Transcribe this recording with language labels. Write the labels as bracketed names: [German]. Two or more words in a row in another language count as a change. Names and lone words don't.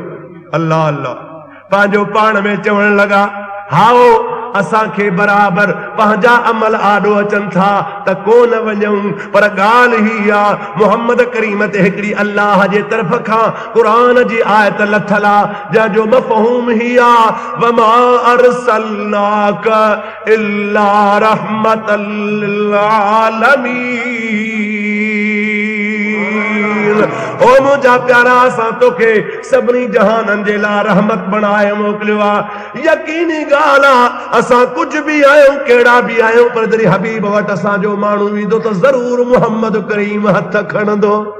[Sindhi] अल्लाह अल्लाह पंहिंजो पाण में चवण लॻा, हाओ असांखे बराबर पंहिंजा अमल आॾो अचनि था त कोन वञूं, पर ॻाल्हि ही आहे मुहम्मद करीम ते हिकिड़ी अल्लाह जे तरफ़ खां क़ुरान जी आयत लथल आहे, जंहिंजो मफ़हूम ही आहे [Arabic] وما أرسلناك إلا رحمة للعالمين. [Sindhi] ओ मुंहिंजा प्यारा, असां तोखे सभिनी जहाननि जे लाइ रहमत बणाए मोकिलियो आहे। यकीनी ॻाल्हि आहे असां कुझु बि आहियूं, कहिड़ा बि आहियूं, पर जॾहिं हबीब वटि असांजो माण्हू ईंदो त ज़रूर मुहम्मद करीम हथ खणंदो।